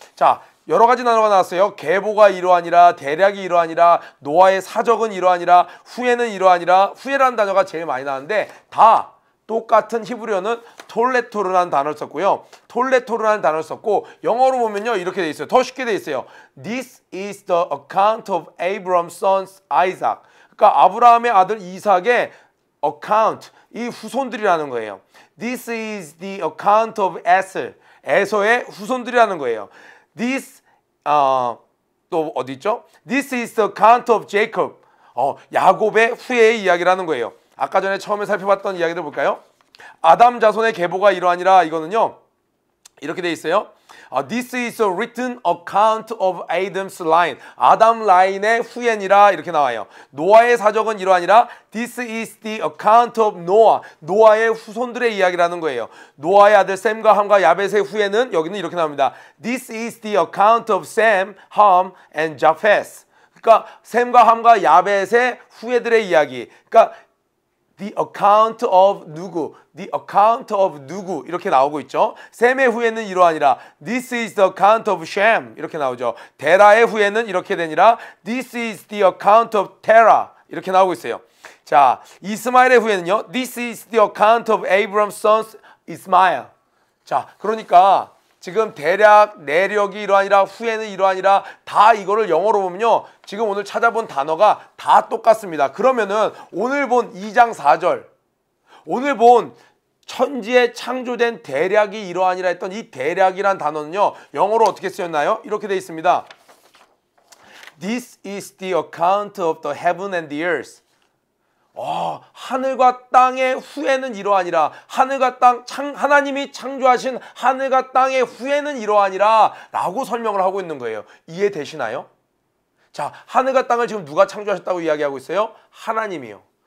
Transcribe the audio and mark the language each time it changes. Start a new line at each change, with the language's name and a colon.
Korean: 자, 여러 가지 단어가 나왔어요. 계보가 이러하니라, 대략이 이러하니라, 노아의 사적은 이러하니라, 후에는 이러하니라. 후에라는 단어가 제일 많이 나왔는데 다 똑같은 히브리어는 톨레토르라는 단어를 썼고요. 톨레토르라는 단어를 썼고 영어로 보면요. 이렇게 돼 있어요. 더 쉽게 돼 있어요.
English: This is the account of Abraham's son Isaac.
Korean: 그러니까 아브라함의 아들 이삭의 account, 이 후손들이라는 거예요.
English: This is the account of Esau.
Korean: 에서의 후손들이라는 거예요. This 또 어디 있죠?
English: This is the account of Jacob.
Korean: 야곱의 후예의 이야기라는 거예요. 아까 전에 처음에 살펴봤던 이야기를 볼까요? 아담 자손의 계보가 이러하니라. 이거는요. 이렇게 돼 있어요.
English: This is a written account of Adam's line.
Korean: 아담 라인의 후예니라 이렇게 나와요. 노아의 사적은 이러하니라.
English: This is the account of Noah.
Korean: 노아의 후손들의 이야기라는 거예요. 노아의 아들 셈과 함과 야벳의 후예는 여기는 이렇게 나옵니다.
English: This is the account of Sem, Ham and Japheth.
Korean: 그러니까 셈과 함과 야벳의 후예들의 이야기. 그러니까
English: The account of
Korean: 누구,
English: the account of
Korean: 누구 이렇게 나오고 있죠. 셈의 후예는 이러하니라.
English: This is the account of Shem
Korean: 이렇게 나오죠. 데라의 후예는 이렇게 되니라.
English: This is the account of Terah
Korean: 이렇게 나오고 있어요. 자, 이스마엘의 후예는요.
English: This is the account of Abraham's son Ismael.
Korean: 자, 그러니까 지금 대략, 내력이 이러하니라, 후에는 이러하니라 다 이거를 영어로 보면요. 지금 오늘 찾아본 단어가 다 똑같습니다. 그러면은 오늘 본 2장 4절, 오늘 본 천지에 창조된 대략이 이러하니라 했던 이 대략이란 단어는요. 영어로 어떻게 쓰였나요? 이렇게 돼 있습니다.
English: This is the account of the heaven and the earth.
Korean: 하늘과 땅의 후예는 이러하니라. 하늘과 땅, 하나님이 창조하신 하늘과 땅의 후예는 이러하니라 라고 설명을 하고 있는 거예요. 이해되시나요? 자, 하늘과 땅을 지금 누가 창조하셨다고 이야기하고 있어요? 하나님이요.